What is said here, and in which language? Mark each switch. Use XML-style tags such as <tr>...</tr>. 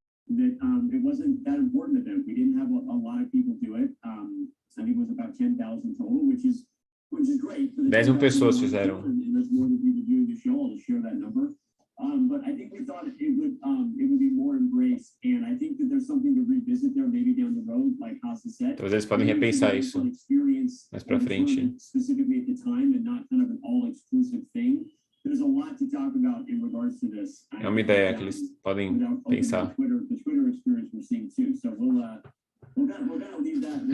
<en>That it wasn't that important to them. We didn't have a lot of people do it. I think it was about 10,000 total, which is great.</en> <pt>10,000 pessoas fizeram.</pt> <en>And there's more than people doing the show. I'll share that number. But I think we thought it would be more embraced, and I think that there's something to revisit there, maybe down the road, like Hasa said.</en> <pt>Talvez eles podem repensar isso mais para frente.</pt> <en>Specifically at the time, and not kind of an all-exclusive thing. There's a lot to talk about in regards to this.</en> <pt>É uma ideia que eles podem pensar.</pt> <en>The Twitter experience we're seeing too. So we're gonna leave that.</en>